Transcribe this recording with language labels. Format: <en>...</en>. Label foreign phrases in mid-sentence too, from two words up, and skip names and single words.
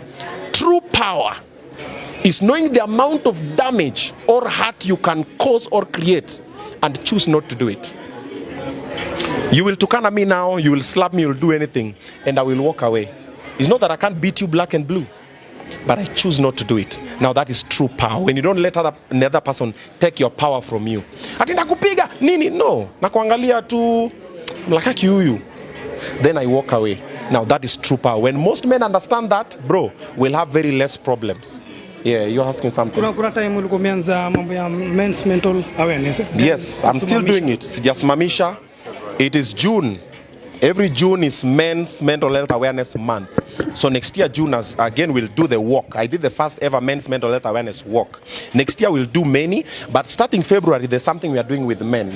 <en>True power is knowing the amount of damage or hurt you can cause or create and choose not to do it. You will tukana me now, you will slap me, you will do anything, and I will walk away. It's not that I can't beat you black and blue, but I choose not to do it. Now that is true power. When you don't let another person take your power from you.</en> <sw>Ati nakupiga nini? No. Nakuangalia tu mlaka kiuyu.</sw> <en>Then I walk away. Now that is true power. When most men understand that, bro, we'll have very less problems. Yeah, you're asking something.</en> <sw>Kuna time ulikuwa umeanza mambo ya</sw> <en>men's mental awareness. Yes, I'm still doing it. Sijasimamisha. It is June. Every June is Men's Mental Health Awareness Month. So next year, June, again, we'll do the walk. I did the first ever men's mental health awareness walk. Next year, we'll do many, but starting February, there's something we are doing with men.</en>